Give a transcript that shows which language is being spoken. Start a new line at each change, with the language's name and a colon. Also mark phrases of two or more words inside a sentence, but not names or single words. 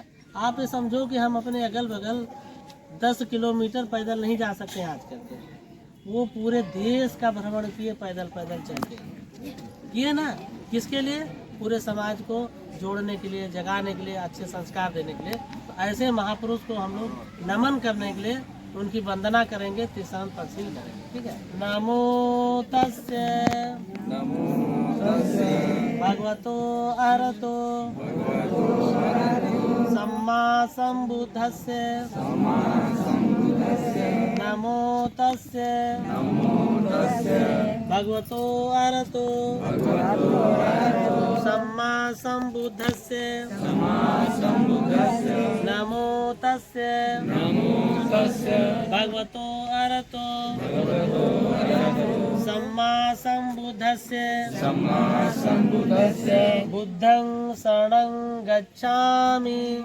Hindi: आप ये समझो कि हम अपने अगल बगल 10 किलोमीटर पैदल नहीं जा सकते आज करके, वो पूरे देश का भ्रमण किए पैदल पैदल चल के किए ना। किसके लिए? पूरे समाज को जोड़ने के लिए, जगाने के लिए, अच्छे संस्कार देने के लिए। तो ऐसे महापुरुष को हम लोग नमन करने के लिए उनकी वंदना करेंगे, तीर्थांत तहसील करेंगे। ठीक है।
Pali: नमो तस्य भगवतो अरहतो सम्मा संबुद्धस्य नमो तस्य भगवतो अरहतो सम्मा संबुद्धस्य नमो तस्य भगवतो अरहतो सम्मा संबुद्धस्य बुद्धं शरणं गच्छामि